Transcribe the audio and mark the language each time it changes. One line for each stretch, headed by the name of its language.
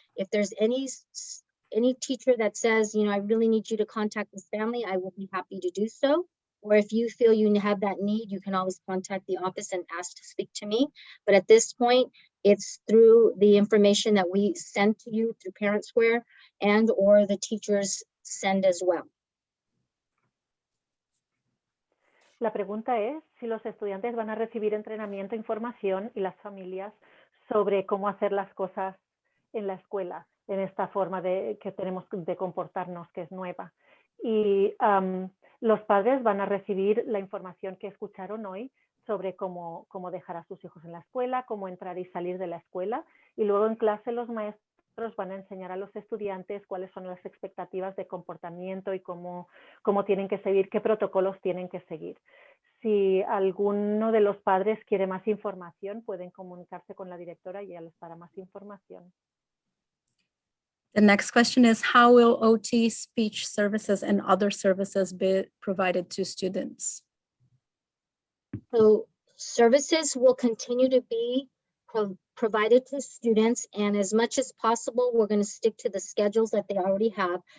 English: If there's any teacher that says, I really need you to contact this family, I will be happy to do so. Or if you feel you have that need, you can always contact the office and ask to speak to me. But at this point, it's through the information that we send to you through Parent Square and or the teachers send as well.
Spanish: La pregunta es si los estudiantes van a recibir entrenamiento, información y las familias sobre cómo hacer las cosas en la escuela, en esta forma que tenemos de comportarnos, que es nueva. Y los padres van a recibir la información que escucharon hoy sobre cómo dejar a sus hijos en la escuela, cómo entrar y salir de la escuela. Y luego en clase los maestros van a enseñar a los estudiantes cuáles son las expectativas de comportamiento y cómo tienen que seguir, qué protocolos tienen que seguir. Si alguno de los padres quiere más información, pueden comunicarse con la directora y ella les dará más información.
English: The next question is, how will OT, speech services, and other services be provided to students? So services will continue to be provided to students, and as much as possible, we're going to stick to the schedules that they already have.